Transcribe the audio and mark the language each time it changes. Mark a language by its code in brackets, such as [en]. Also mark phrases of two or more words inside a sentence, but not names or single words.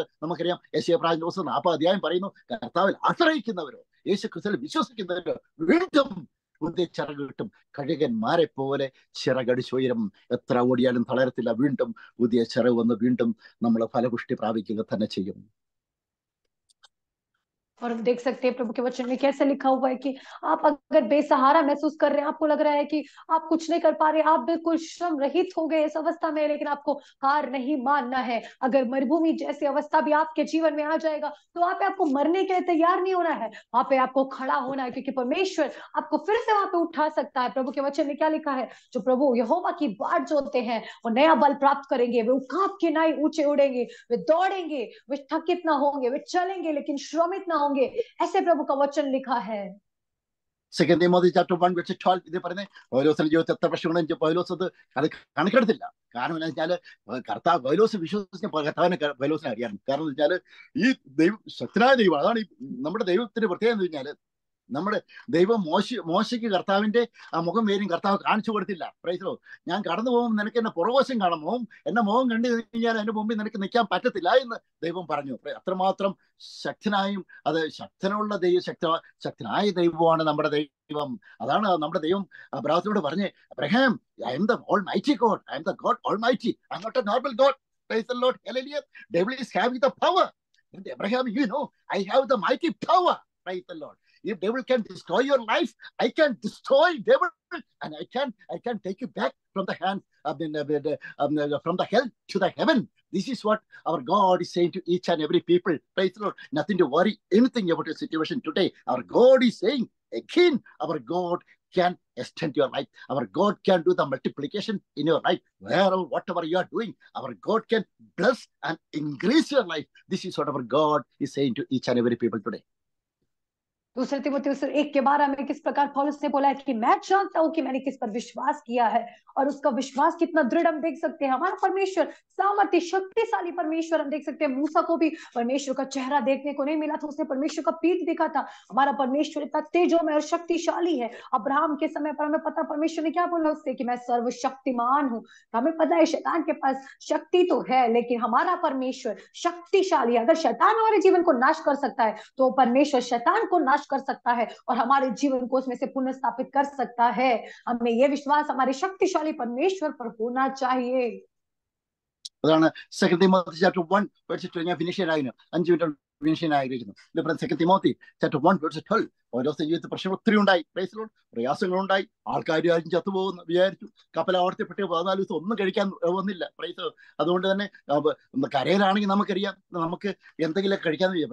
[ml] നമുക്കറിയാം യെശയ്യാ പ്രവാചകന്റെ പുസ്തകം 40 അധ്യായം പറയുന്നു, കർത്താവിൽ ആശ്രയിക്കുന്നവരോ യേശു ക്രിസ്തുവിൽ വിശ്വസിക്കുന്നവരോ വീണ്ടും പുതിയ ചിറക് കിട്ടും. കഴുകന്മാരെ പോലെ ചിറകടിച്ചുയരും. എത്ര ഓടിയാലും തളരത്തില്ല. വീണ്ടും പുതിയ ചിറക് വന്ന് വീണ്ടും നമ്മൾ ഫലപുഷ്ടി പ്രാപിക്കുക തന്നെ ചെയ്യും. [hi] और हम देख सकते हैं प्रभु के वचन में कैसे लिखा हुआ है कि आप अगर बेसहारा महसूस कर रहे हैं, आपको लग रहा है कि आप कुछ नहीं कर पा रहे, आप बिल्कुल श्रम रहित हो गए इस अवस्था में, लेकिन आपको हार नहीं मानना है। अगर मरुभूमि जैसी अवस्था भी आपके जीवन में आ जाएगा तो वहां पे आपको मरने के लिए तैयार नहीं होना है, वहां पे आपको खड़ा होना है, क्योंकि परमेश्वर आपको फिर से वहां पे उठा सकता है। प्रभु के वचन में क्या लिखा है, जो प्रभु यहोवा की बाट जोतते हैं वो नया बल प्राप्त करेंगे, वे उकाब के नाई ऊंचे उड़ेंगे, वे दौड़ेंगे, वे थकित ना होंगे, वे चलेंगे लेकिन श्रमित ना होंगे, ऐसे प्रभु का वचन लिखा है। [ml] 2 Timothy chapter 1:12 ഇത് പറയുന്നത് പൗലോസിന്റെ ജീവിതത്തിൽ എത്ര പ്രശ്നങ്ങളും പൗലോസ് അത് കണക്കെടുത്തില്ല. കാരണം എന്താ വെച്ചാല് കർത്താവ് പൗലോസ് വിശ്വസിച്ച പൗലോസിനെ അറിയാം. കാരണം എന്താ വെച്ചാല് ഈ ദൈവം ശക്തനായ ദൈവം. അതാണ് നമ്മുടെ ദൈവത്തിന്റെ പ്രത്യേകത എന്ന് വെച്ചാല് നമ്മുടെ ദൈവം മോശയ്ക്ക് കർത്താവിന്റെ ആ മുഖം വേരും കർത്താവ് കാണിച്ചു കൊടുത്തില്ല. [en] Praise the Lord. [ml] ഞാൻ കടന്നു പോകുമ്പോൾ നിനക്ക് എന്നെ പുറവശം കാണുമോ, എന്നെ മുഖം കണ്ടു കഴിഞ്ഞാൽ എന്റെ മുമ്പിൽ നിനക്ക് നിൽക്കാൻ പറ്റത്തില്ല എന്ന് ദൈവം പറഞ്ഞു. അത്രമാത്രം ശക്തനായും അത് ശക്തനുള്ള ശക്തനായ ദൈവമാണ് നമ്മുടെ ദൈവം. അതാണ് നമ്മുടെ ദൈവം അബ്രാഹത്തിനോട് പറഞ്ഞ്, അബ്രഹാം, [en] I am the Almighty God, I am the God Almighty, I am not a normal God. Praise the Lord, Hallelujah. Devil is having the power. And Abraham, I have the mighty power. Praise the Lord. If devil can destroy your life, I can destroy devil, and I can take you back from the hand, from the hell to the heaven. This is what our God is saying to each and every people. Praise the Lord. Nothing to worry anything about your situation today. Our God is saying again, our God can extend your life. Our God can do the multiplication in your life. Wherever, whatever you are doing, our God can bless and increase your life. This is what our God is saying to each and every people today. [hi] दूसरे तीमुथियुस 1:12 में किस प्रकार पौलुस ने बोला है कि मैं जानता हूं कि मैंने किस पर विश्वास किया है, और उसका विश्वास कितना दृढ़ हम देख सकते हैं। हमारा परमेश्वर सामर्थ्य शक्तिशाली परमेश्वर, हम देख सकते हैं मूसा को भी परमेश्वर का चेहरा देखने को नहीं मिला था, उसने परमेश्वर का पीठ देखा था। हमारा परमेश्वर इतना तेजोमय और शक्तिशाली है। अब्राहम के समय पर हमें पता परमेश्वर ने क्या बोला उससे, कि मैं सर्वशक्तिमान हूं। हमें पता है शैतान के पास शक्ति तो है, लेकिन हमारा परमेश्वर शक्तिशाली है। अगर शैतान हमारे जीवन को नाश कर सकता है तो परमेश्वर शैतान को नाश कर सकता है और हमारे जीवन को उसमें से पुनर्स्थापित कर सकता है। हमें ये विश्वास हमारे शक्तिशाली परमेश्वर पर होना चाहिए। [ml] അതാണ് [en] Second Timothy Chapter 1 Verse 12. [ml] ഞാൻ ഫിനിഷ് ചെയ്യാനായിരുന്നു, 5 മിനിറ്റ് ഫിനിഷ് ചെയ്യാൻ ആഗ്രഹിക്കുന്നു. ഇത് പറഞ്ഞ [en] Second Timothy Chapter 1 Verse 12. [ml] ഓരോ ജീവിതത്തിൽ പ്രശ്നങ്ങൾ ഒത്തിരി ഉണ്ടായി, പ്രയാസങ്ങളുണ്ടായി, ആൾക്കാർ ആരും ചത്തുപോകുന്നു വിചാരിച്ചു. കപ്പലാവർത്തിപ്പെട്ട് 14 ദിവസം ഒന്നും കഴിക്കാൻ വന്നില്ല. അതുകൊണ്ട് തന്നെ കരയിലാണെങ്കിൽ നമുക്കറിയാം നമുക്ക് എന്തെങ്കിലും കഴിക്കാന്ന് വിചാരിക്കും.